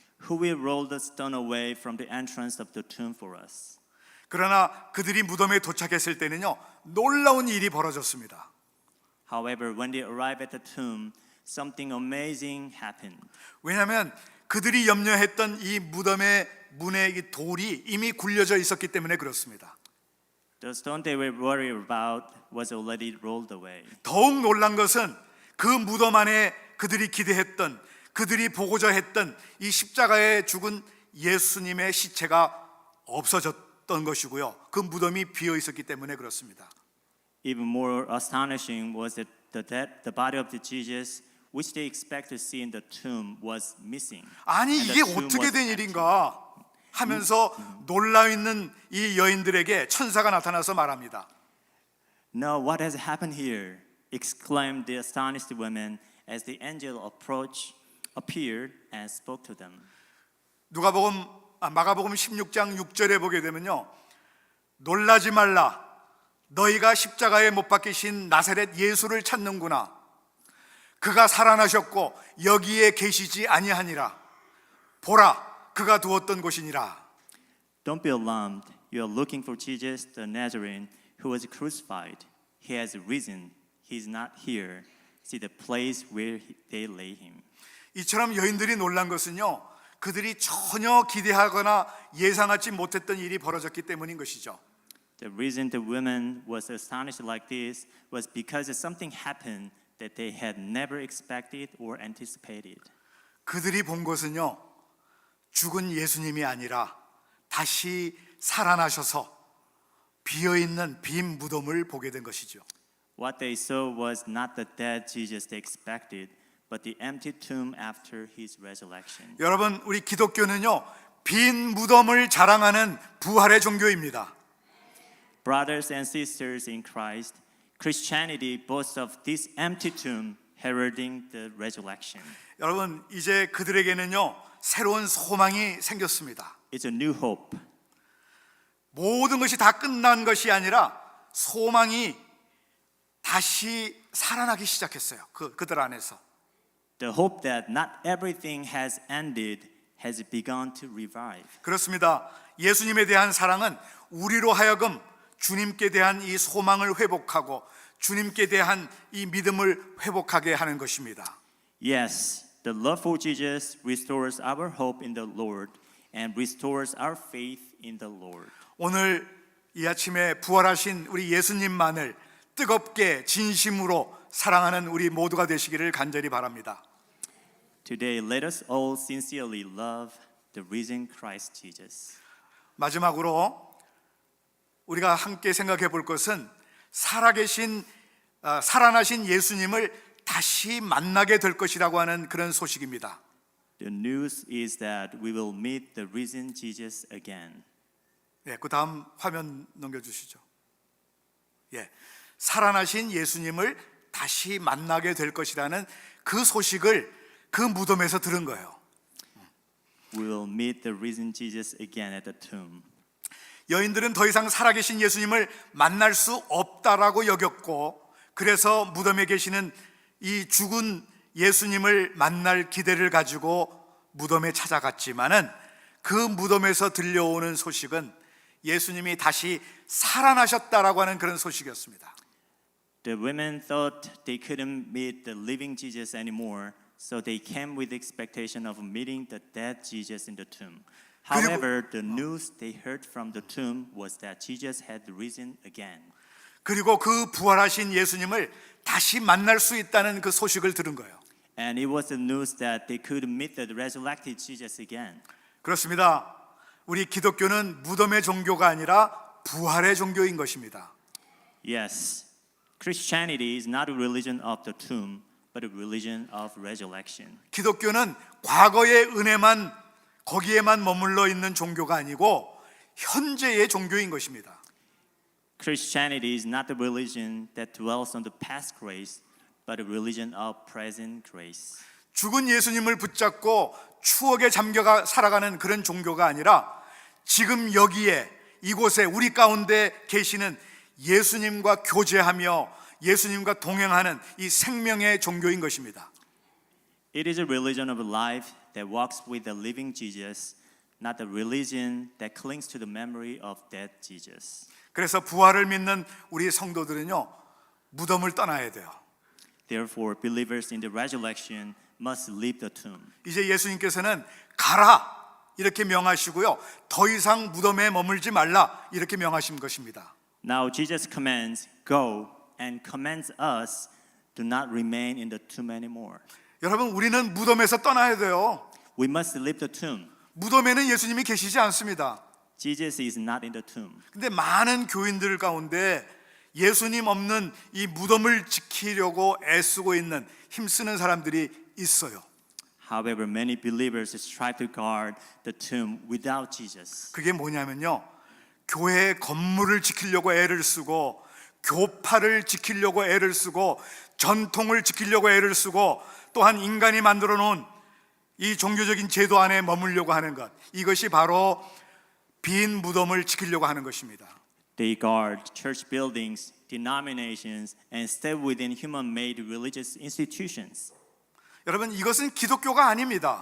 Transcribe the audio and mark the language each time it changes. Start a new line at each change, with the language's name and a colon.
English: Who will roll the stone away from the entrance of the tomb for us?
Korean: 그러나 그들이 무덤에 도착했을 때는요, 놀라운 일이 벌어졌습니다.
English: However, when they arrived at the tomb, something amazing happened.
Korean: 왜냐하면 그들이 염려했던 이 무덤의 문에 이 돌이 이미 굴려져 있었기 때문에 그렇습니다.
English: The stone they were worried about was already rolled away.
Korean: 더욱 놀란 것은 그 무덤 안에 그들이 기대했던, 그들이 보고자 했던 이 십자가에 죽은 예수님의 시체가 없어졌던 것이고요. 그 무덤이 비어 있었기 때문에 그렇습니다.
English: Even more astonishing was that the body of the Jesus, which they expect to see in the tomb, was missing.
Korean: 아니
English: And the
Korean: 이게
English: tomb
Korean: 어떻게
English: was
Korean: 된
English: empty.
Korean: 일인가 하면서 놀라 있는 이 여인들에게 천사가 나타나서 말합니다.
English: No, what has happened here? Exclaimed the astonished women as the angel appeared and spoke to them.
Korean: 마가복음 16장 6절에 보게 되면요, 놀라지 말라, 너희가 십자가에 못 박히신 나사렛 예수를 찾는구나. 그가 살아나셨고 여기에 계시지 아니하니라. 보라, 그가 두었던 곳이니라.
English: Don't be alarmed. You are looking for Jesus the Nazarene who was crucified. He has risen. He is not here. See the place where they lay him.
Korean: 이처럼 여인들이 놀란 것은요, 그들이 전혀 기대하거나 예상하지 못했던 일이 벌어졌기 때문인 것이죠.
English: The reason the women was astonished like this was because something happened that they had never expected or anticipated.
Korean: 그들이 본 것은요, 죽은 예수님이 아니라 다시 살아나셔서 비어있는 빈 무덤을 보게 된 것이죠.
English: What they saw was not the dead Jesus they expected, but the empty tomb after his resurrection.
Korean: 여러분, 우리 기독교는요, 빈 무덤을 자랑하는 부활의 종교입니다.
English: Brothers and sisters in Christ, Christianity boasts of this empty tomb heralding the resurrection.
Korean: 여러분, 이제 그들에게는요, 새로운 소망이 생겼습니다.
English: It's a new hope.
Korean: 모든 것이 다 끝난 것이 아니라 소망이 다시 살아나기 시작했어요. 그들 안에서.
English: The hope that not everything has ended has begun to revive.
Korean: 그렇습니다. 예수님에 대한 사랑은 우리로 하여금 주님께 대한 이 소망을 회복하고 주님께 대한 이 믿음을 회복하게 하는 것입니다.
English: Yes, the love for Jesus restores our hope in the Lord and restores our faith in the Lord.
Korean: 오늘 이 아침에 부활하신 우리 예수님만을 뜨겁게 진심으로 사랑하는 우리 모두가 되시기를 간절히 바랍니다.
English: Today, let us all sincerely love the risen Christ Jesus.
Korean: 마지막으로 우리가 함께 생각해 볼 것은 살아나신 예수님을 다시 만나게 될 것이라고 하는 그런 소식입니다.
English: The news is that we will meet the risen Jesus again.
Korean: 네, 그 다음 화면 넘겨주시죠. 예, 살아나신 예수님을 다시 만나게 될 것이라는 그 소식을 그 무덤에서 들은 거예요.
English: We will meet the risen Jesus again at the tomb.
Korean: 여인들은 더 이상 살아계신 예수님을 만날 수 없다라고 여겼고, 그래서 무덤에 계시는 이 죽은 예수님을 만날 기대를 가지고 무덤에 찾아갔지만은 그 무덤에서 들려오는 소식은 예수님이 다시 살아나셨다라고 하는 그런 소식이었습니다.
English: The women thought they couldn't meet the living Jesus anymore, so they came with the expectation of meeting the dead Jesus in the tomb. However, the news they heard from the tomb was that Jesus had risen again.
Korean: 그리고 그 부활하신 예수님을 다시 만날 수 있다는 그 소식을 들은 거예요.
English: And it was the news that they could meet the resurrected Jesus again.
Korean: 그렇습니다. 우리 기독교는 무덤의 종교가 아니라 부활의 종교인 것입니다.
English: Yes, Christianity is not a religion of the tomb, but a religion of resurrection.
Korean: 기독교는 과거의 은혜만 거기에만 머물러 있는 종교가 아니고 현재의 종교인 것입니다.
English: Christianity is not the religion that dwells on the past grace, but a religion of present grace.
Korean: 죽은 예수님을 붙잡고 추억에 잠겨 살아가는 그런 종교가 아니라 지금 여기에 이곳에 우리 가운데 계시는 예수님과 교제하며 예수님과 동행하는 이 생명의 종교인 것입니다.
English: It is a religion of life that walks with the living Jesus, not the religion that clings to the memory of dead Jesus.
Korean: 그래서 부활을 믿는 우리 성도들은요, 무덤을 떠나야 돼요.
English: Therefore, believers in the resurrection must leave the tomb.
Korean: 이제 예수님께서는 가라 이렇게 명하시고요, 더 이상 무덤에 머물지 말라 이렇게 명하신 것입니다.
English: Now Jesus commands, go, and commands us, do not remain in the tomb anymore.
Korean: 여러분, 우리는 무덤에서 떠나야 돼요.
English: We must leave the tomb.
Korean: 무덤에는 예수님이 계시지 않습니다.
English: Jesus is not in the tomb.
Korean: 근데 많은 교인들 가운데 예수님 없는 이 무덤을 지키려고 애쓰고 있는, 힘쓰는 사람들이 있어요.
English: However, many believers strive to guard the tomb without Jesus.
Korean: 그게 뭐냐면요, 교회 건물을 지키려고 애를 쓰고, 교파를 지키려고 애를 쓰고, 전통을 지키려고 애를 쓰고, 또한 인간이 만들어 놓은 이 종교적인 제도 안에 머물려고 하는 것, 이것이 바로 빈 무덤을 지키려고 하는 것입니다.
English: They guard church buildings, denominations, and stay within human-made religious institutions.
Korean: 여러분, 이것은 기독교가 아닙니다.